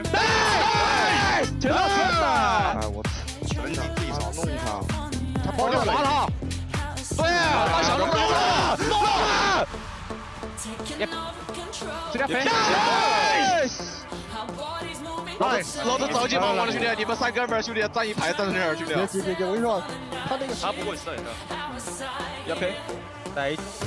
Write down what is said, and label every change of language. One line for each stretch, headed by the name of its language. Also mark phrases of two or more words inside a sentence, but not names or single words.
Korean: 나이스! 제대로 좋았다! 나이스!
Chinese: 老子早已经忙完了，兄弟，你们三哥们儿兄弟站一排站在这儿，兄弟。
Korean: 他 보고 있어 얘들아. 옆에. 나이스.